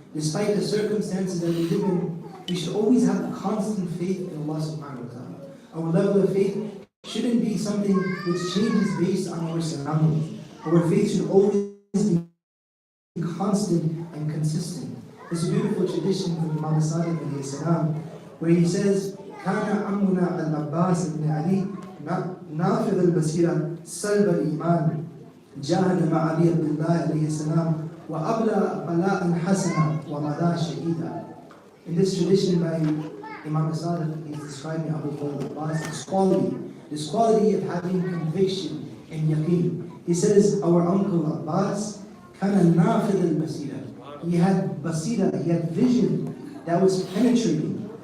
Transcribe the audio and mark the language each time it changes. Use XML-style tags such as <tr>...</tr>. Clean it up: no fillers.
<en>Despite the circumstances that we live in, we should always have a constant faith in Allah subhanahu wa ta'ala. Our level of faith shouldn't be something which changes based on our surroundings. Our faith should always be constant and consistent. There's a beautiful tradition from Imam Sadiq alayhi salam where he says,</en> <ar>كان عمنا العباس بن علي نافذ البصيرة سلب الإيمان جاهد مع علي عبد الله عليه السلام وأبلى بلاء حسنا ومضى شهيدا.</ar> <en>In this tradition by Imam Sadiq, he's describing Abu Fadl Abbas, this quality of having conviction and yaqeen. He says, our uncle Abbas</en> <ar>كان نافذ البصيرة.</ar> <en>He had basira, he had vision that was penetrating.</en>